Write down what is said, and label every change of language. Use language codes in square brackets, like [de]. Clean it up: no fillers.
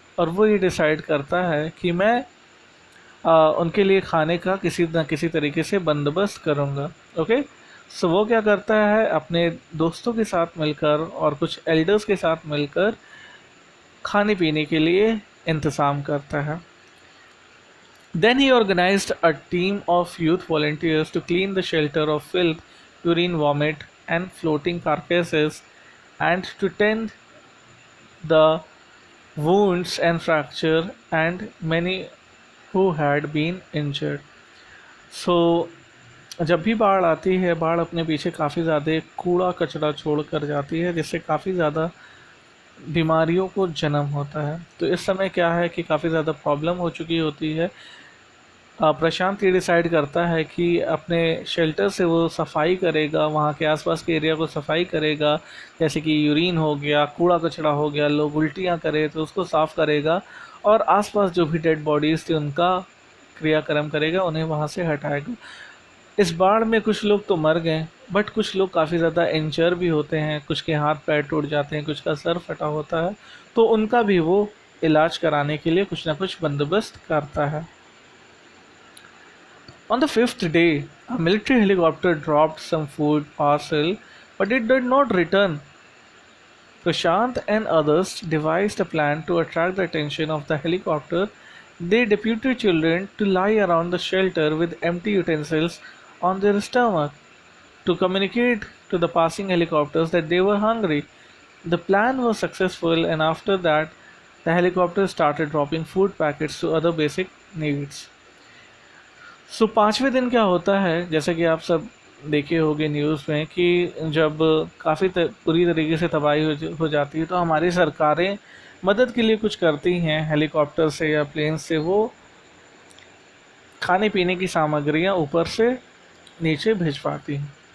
[hi] और वो ये डिसाइड करता है कि मैं उनके लिए खाने का किसी न किसी तरीके से बंदोबस्त करूँगा। ओके, सो वो क्या करता है, अपने दोस्तों के साथ मिलकर और कुछ एल्डर्स के साथ मिलकर खाने पीने के लिए इंतज़ाम करता है। [en] Then he organized a team of youth volunteers to clean the shelter of filth, urine, vomit, and floating carcasses, and to tend the wounds and fracture and many who had been injured. [hi] So जब भी बाढ़ आती है, बाढ़ अपने पीछे काफ़ी ज़्यादा कूड़ा कचरा छोड़ कर जाती है, जिससे काफ़ी ज़्यादा बीमारियों को जन्म होता है। तो इस समय क्या है कि काफ़ी ज़्यादा प्रॉब्लम हो चुकी होती है। प्रशांत ये डिसाइड करता है कि अपने शेल्टर से वो सफाई करेगा, वहाँ के आसपास के एरिया को सफाई करेगा, जैसे कि यूरिन हो गया, कूड़ा कचरा हो गया, लोग उल्टियाँ करें तो उसको साफ़ करेगा, और आसपास जो भी डेड बॉडीज़ थी उनका क्रियाक्रम करेगा, उन्हें वहाँ से हटाएगा। इस बाढ़ में कुछ लोग तो मर गए, बट कुछ लोग काफ़ी ज़्यादा इंजर भी होते हैं, कुछ के हाथ पैर टूट जाते हैं, कुछ का सर फटा होता है, तो उनका भी वो इलाज कराने के लिए कुछ ना कुछ बंदोबस्त करता है। [en] On the fifth day, a military helicopter dropped some food parcel, but it did not return. Prashant and others devised a plan to attract the attention of the helicopter. They deputed children to lie around the shelter with empty utensils on their stomach to communicate to the passing helicopters that they were hungry. The plan was successful, and after that, the helicopter started dropping food packets to other basic needs. [hi] सो पाँचवें दिन क्या होता है, जैसे कि आप सब देखे होंगे न्यूज़ में कि जब काफ़ी पूरी तरीके से तबाही हो जाती है तो हमारी सरकारें मदद के लिए कुछ करती हैं, हेलीकॉप्टर से या प्लेन से वो खाने पीने की सामग्रियां ऊपर से नीचे भिजवाती हैं।